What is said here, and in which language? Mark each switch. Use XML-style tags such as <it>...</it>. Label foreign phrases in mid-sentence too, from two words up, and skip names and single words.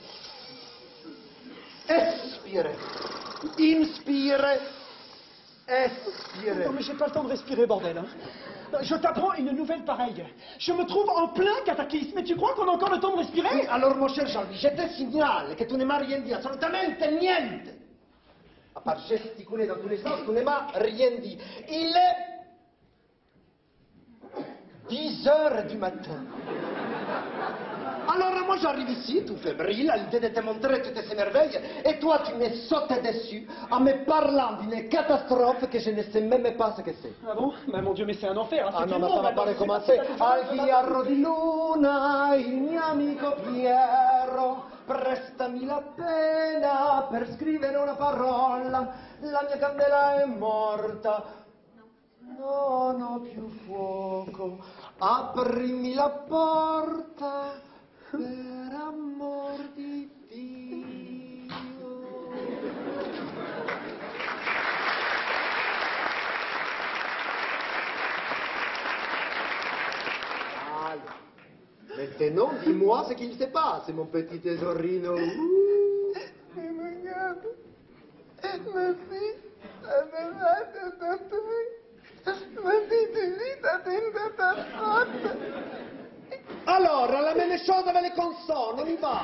<fr>Expire. Inspire. Expire. Non mais j'ai pas le temps de respirer, bordel, hein. Je t'apprends une nouvelle pareille. Je me trouve en plein cataclysme, et tu crois qu'on a encore le temps de respirer? Oui, alors mon cher Jean-Louis, je te signale que tu ne m'as rien dit,</fr> <it>assolutamente niente.</it> <fr>À part gesticuler dans tous les sens, tu ne m'as rien dit. Il est 10 heures du matin. Alors moi j'arrive ici, tout fébrile, à l'idée de te montrer toutes ces merveilles, et toi tu m'es sauté dessus en me parlant d'une catastrophe que je ne sais même pas ce que c'est. Ah bon? Bah mon Dieu, mais c'est un enfer. Hein. Ah C'est non, tout ma le monde, ça va pas maintenant. recommencer.</fr> <it>Al chiaro di luna, il mio amico Piero, prestami la penna per scrivere una parola, la mia candela è morta, non ho più fuoco, aprimi la porta, per amor di Dio.</it> <fr>Maintenant, dis-moi ce qu'il se passe, mon petit tesorino. Alors, la même chose avec les consonnes, on y va.</fr>